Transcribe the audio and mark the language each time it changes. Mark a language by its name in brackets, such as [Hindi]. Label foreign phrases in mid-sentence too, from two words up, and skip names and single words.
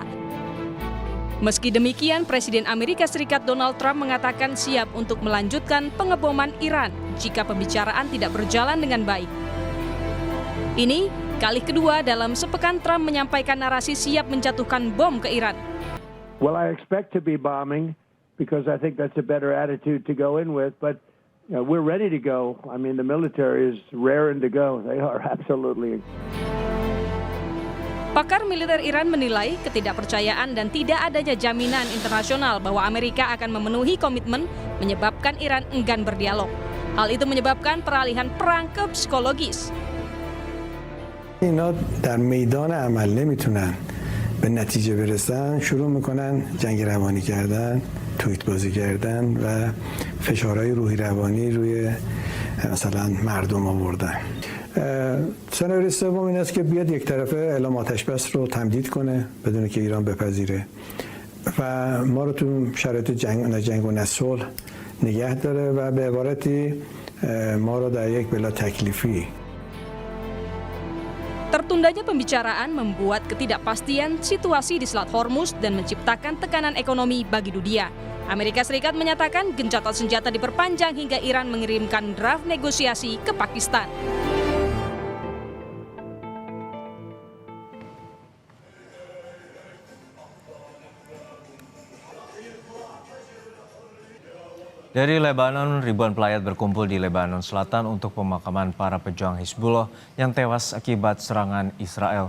[Indonesian] Meski demikian, Presiden Amerika Serikat Donald Trump mengatakan siap untuk melanjutkan pengeboman Iran jika pembicaraan tidak berjalan dengan baik. Ini kali kedua dalam sepekan Trump menyampaikan narasi siap menjatuhkan bom ke Iran. [English] Well, I expect to be bombing because I think that's a better attitude to go in with, but we're ready to go. I mean, the military is raring to go. They are absolutely. [Indonesian] Pakar militer Iran menilai ketidakpercayaan dan tidak adanya jaminan internasional bahwa Amerika akan memenuhi komitmen menyebabkan Iran enggan berdialog. Hal itu menyebabkan peralihan perang ke psikologis. [Persian] اینا در میدان عمل نمیتونن به نتیجه برسن، شروع میکنن جنگ روانی کردن، توییت بازی کردن و فشارهای روحی روانی روی مثلا مردم آوردن. سناریوی سوم این است که بیاد یک طرفه اعلام آتش بس رو تمدید کنه بدون که ایران بپذیره و ما رو تو شرایط جنگ و صلح نگه داره و به عبارتی ما رو در یک بلا تکلیفی. [Indonesian] Tertundanya pembicaraan membuat ketidakpastian situasi di Selat Hormuz dan menciptakan tekanan ekonomi bagi dunia. Amerika Serikat menyatakan gencatan senjata diperpanjang hingga Iran mengirimkan draft negosiasi ke Pakistan. Dari Lebanon, ribuan pelayat berkumpul di Lebanon Selatan untuk pemakaman para pejuang Hizbullah yang tewas akibat serangan Israel.